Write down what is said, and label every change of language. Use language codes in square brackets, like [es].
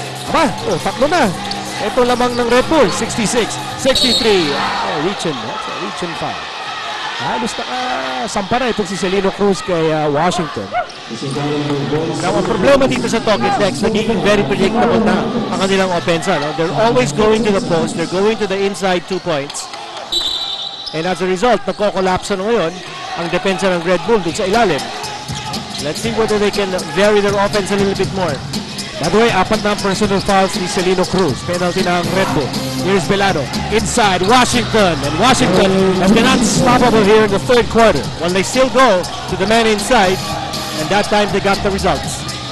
[tl] Aba, tatlo na. Ito lamang ng Red Bull. 66, 63. Reach-in. [en] That's a reach-in foul. [tl] Halos sampa na itong si Celino Cruz kay Washington. Now, ang problema dito sa Talking Techs, nagiging very predictable na ang kanilang offense. [en] They're always going to the post. They're going to the inside 2 points. And as a result, [tl] nagko-collapse na ngayon ang depensa ng Red Bull dun sa ilalim. [en] Let's see whether they can vary their offense a little bit more. By the way, [tl] apat na personal fouls ni Celino Cruz. Penalty ng Red Bull. [en] Here's Belano. Inside, Washington. And Washington has been unstoppable here in the third quarter. Well, they still go to the man inside, and that time they got the results.